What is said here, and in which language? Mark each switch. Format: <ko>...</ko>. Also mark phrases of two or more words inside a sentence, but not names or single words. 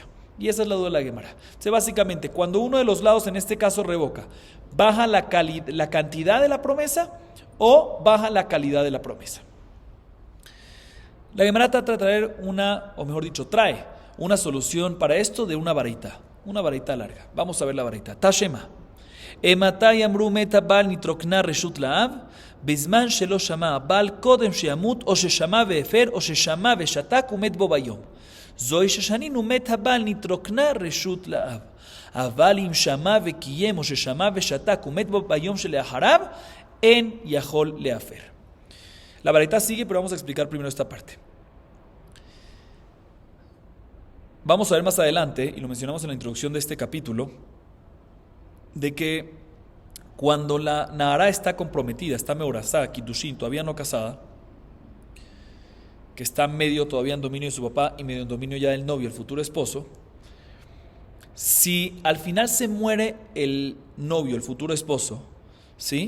<es>Y esa es la duda de la Gemara. Entonces básicamente, cuando uno de los lados en este caso revoca, baja la cantidad de la promesa o baja la calidad de la promesa. La Gemara trata de traer trae una solución para esto de una varita larga. Vamos a ver la varita.</es> <arc>תא שמע.</arc> <he>אימתי אמרו מת הבעל נתרוקנה רשות לאב בזמן שלא שמע הבעל קודם שמת או ששמע והפר או ששמע ושתק ומת בו ביום. זו ששנינו מת הבעל נתרוקנה רשות לאב. אבל אם שמע וקיים או ששמע ושתק ומת בו ביום שלאחריו, אין יכול להפר.</he> <es>La varita sigue, pero vamos a explicar primero esta parte. Vamos a ver más adelante, y lo mencionamos en la introducción de este capítulo, de que cuando la Nahara está comprometida, está meorazá, kiddushin, todavía no casada, que está medio todavía en dominio de su papá y medio en dominio ya del novio, el futuro esposo, Si al final se muere el novio, el futuro esposo, ¿sí?</es>